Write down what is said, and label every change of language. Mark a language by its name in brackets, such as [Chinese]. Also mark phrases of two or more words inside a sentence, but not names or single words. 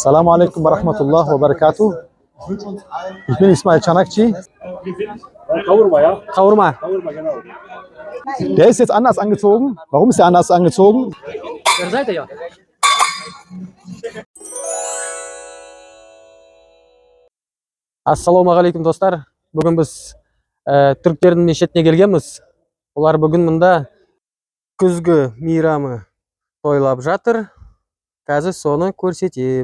[Arabic] السلام عليكم ورحمة الله وبركاته. [German] Ich bin Ismail Canakci. [Turkish] Kavurma ya. Kavurma. Kavurma genau. [German] Der ist jetzt anders angezogen. Warum ist der anders angezogen? Wer seid ihr ya? [Arabic] السلام عليكم [Kazakh] достар. Бүгін біз түріктердің мешітіне келгенбіз. Олар бүгін мұнда күзгі мейрамы тойлап жатыр. Қазір соны көрсетемін.